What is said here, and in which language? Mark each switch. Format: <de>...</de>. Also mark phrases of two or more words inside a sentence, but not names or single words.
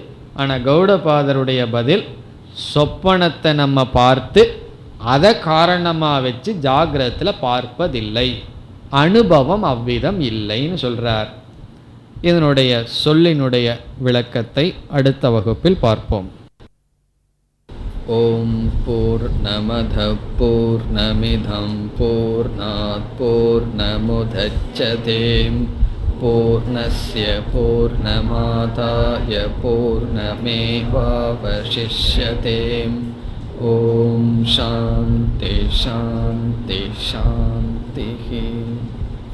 <ta>ஆனால் கௌடபாதருடைய பதில், சொப்பனத்தை நம்ம பார்த்து அதை காரணமாக வச்சு ஜாகிரத்தில் பார்ப்பதில்லை, அனுபவம் அவ்விதம் இல்லைன்னு சொல்கிறார். இதனுடைய சொல்லினுடைய விளக்கத்தை அடுத்த வகுப்பில் பார்ப்போம்.</ta> <sa>ओम् पूर्णमदः पूर्णमिदं पूर्णात् पूर्णमुदच्यते पूर्णस्य पूर्णमादाय पूर्णमेवावशिष्यते. ओम् शान्ति शान्ति शान्ति.</sa>